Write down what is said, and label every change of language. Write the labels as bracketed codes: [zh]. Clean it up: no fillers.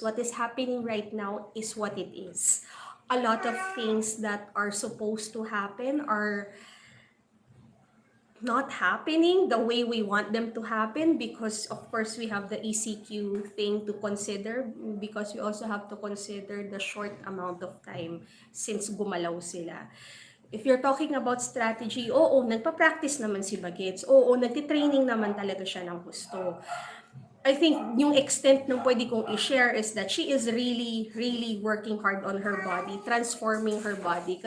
[en] What is happening right now is what it is. A lot of things that are supposed to happen are not happening the way we want them to happen because of course we have the ECQ thing to consider because we also have to consider the short amount of time [tl] since gumalaw sila. [en] If you're talking about strategy, [tl] oo, nagpa-practice naman si Bagets. Oo, nagtitraining naman talaga siya ng gusto. [en] I think [tl] yung extent ng pwede kong [en] i-share is that she is really, really working hard on her body, transforming her body.